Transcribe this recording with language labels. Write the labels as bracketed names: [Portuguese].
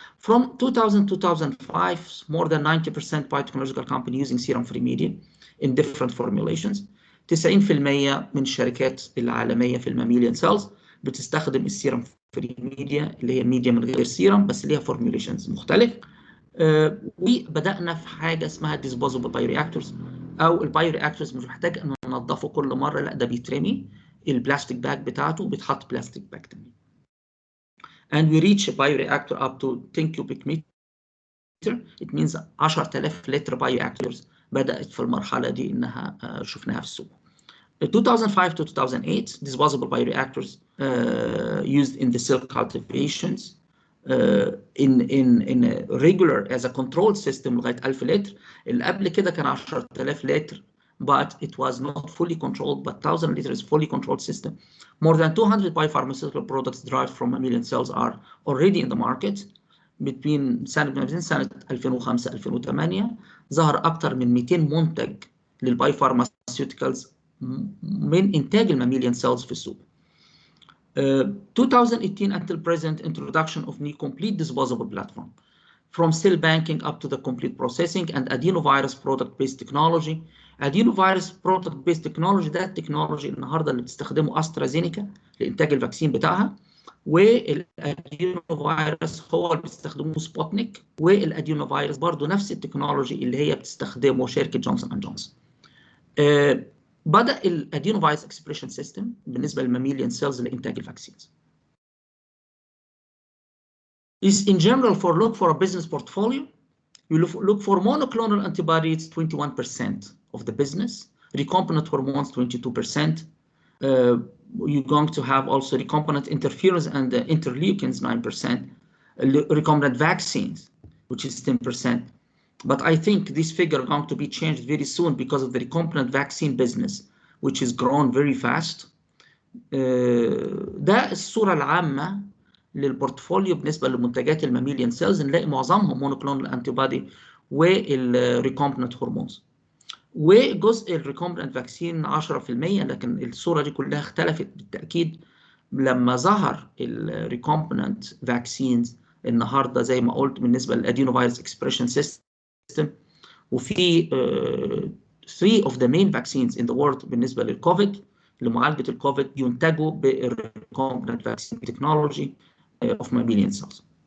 [English] From 2000 to 2005, more than 90% biotechnological company using serum-free media in different formulations. [Arabic] 90% من الشركات العالمية في الماميليان سيلز بتستخدم السيرم فري ميديا، اللي هي ميديا من غير سيرم بس ليها فورميوليشنز مختلف. وبدأنا في حاجة اسمها disposable bioreactors، أو البايورياكتورز مش محتاج أن ننظفه كل مرة، لا ده بيترمي البلاستيك باج بتاعته بيتحط بلاستيك باج تاني. [English] And we reach a bioreactor up to 10 cubic meter. It means [Arabic] 10,000 لتر bioreactors بدأت في المرحلة دي إنها شفناها في السوق. [English] 2005 to 2008, disposable bioreactors used in the cell cultivations in a regular as a controlled system [Arabic] لغاية 1000 لتر. اللي قبل كده كان 10,000 لتر, [English] but it was not fully controlled, but 1,000 liters fully controlled system. More than 200 biopharmaceutical products derived from mammalian cells are already in the market. [Arabic] Between سنة 2005 2008 ظهر أكثر من 200 منتج للبايوفارماسيوتيكالز من إنتاج الماميليان سيلز في السوق. [English] 2018 until present, introduction of new complete disposable platform, from cell banking up to the complete processing and adenovirus product-based technology. Adenovirus product-based technology [Arabic] ده التكنولوجي النهارده اللي بتستخدمه أسترازينيكا لإنتاج الفاكسين بتاعها، والادينوفيروس هو اللي بيستخدموه سبوتنيك، والادينوفيروس برضو نفس التكنولوجي اللي هي بتستخدمه شركة جونسون اند جونسون. بدأ الادينوفيروس اكسبريشن سيستم بالنسبة للماميليان سيلز لإنتاج الفاكسينز. [English] Is in general look for a business portfolio. You look for monoclonal antibodies, 21% of the business, recombinant hormones, 22%. You're going to have also recombinant interferons and interleukins, 9%, recombinant vaccines, which is 10%. But I think this figure is going to be changed very soon because of the recombinant vaccine business, which is grown very fast. [Arabic] ده الصورة العامة للبورتفوليو بالنسبة لمنتجات الماميليان سيلز. نلاقي معظمهم مونوكلونال انتيبودي والريكومبننت هرمونز، وجزء الريكومبننت فاكسين 10%. لكن الصورة دي كلها اختلفت بالتأكيد لما ظهر الريكومبننت فاكسينز النهارده زي ما قلت بالنسبة للادينوفيروس اكسبريشن سيستم. وفي [English] 3 of the main vaccines in the world [Arabic] بالنسبة للكوفيد لمعالجة الكوفيد ينتجوا بالريكومبننت فاكسين تكنولوجي [English] of mammalian cells.